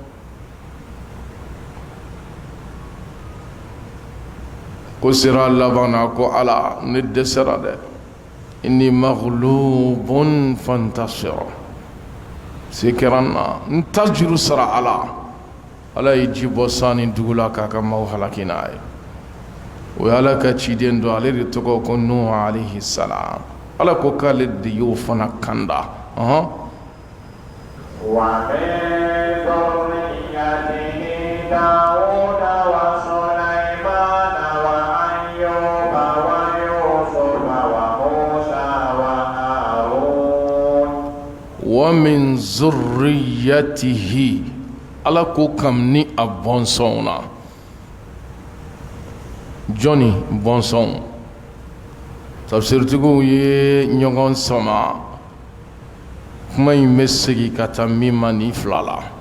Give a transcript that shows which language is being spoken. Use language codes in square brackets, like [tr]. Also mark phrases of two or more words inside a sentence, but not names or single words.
[bm] ko sera laban na ko Ala ne dɛsɛra dɛ [ar] إني مغلوب فانتصر [bm] se kɛra n na n ta juru sara Ala ye ji bɔ sani dugu la k'a ka maaw halaki n'a ye o ye Ala ka ciden dɔ ale de tɔgɔ ko Nuhu [ar] عليه السلام [bm] ala ko k'ale de y'o fana kanda [ar] ومن ذريته داود وسليمان وأيوب ويوسف وموسى وهارون ومن ذريته [bm] ala ko kam ni a bɔnsɔnw na jɔnni bɔnsɔnw tafsiritigiw ye ɲɔgɔn sama kuma in bɛ segin ka taa min ma ni fila la